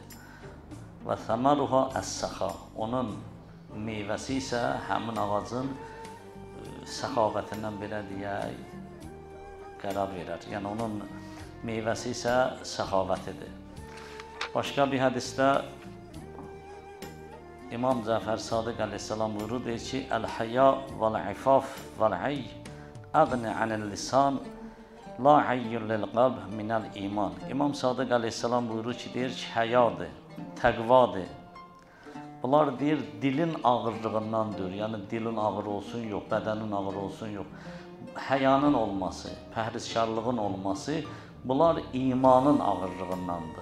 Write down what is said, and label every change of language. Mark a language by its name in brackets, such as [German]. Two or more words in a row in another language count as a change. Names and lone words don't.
[Arabic] وثمرها السخاء, [Azerbaijani] onun meyvəsi isə həmin ağacın səxavətindən belə deyək, qərar verər. Yəni, onun meyvəsi isə səxavətidir. Başqa bir hədisdə İmam Cəfər Sadiq Aleyhisselam buyurur, deyir ki, [Arabic] الحياء والعفاف والعي أعني عن اللسان لا عي للقلب من الإيمان. [Azerbaijani] İmam Sadiq Aleyhisselam buyurur ki, deyir ki, həyadır, təqvadır. Bunlar deyir, dilin ağırlığından deyir. Yəni, dilin ağır olsun, yox, bədənin ağır olsun, yox. Həyanın olması, pəhrizkarlığın olması, bunlar imanın ağırlığındandır.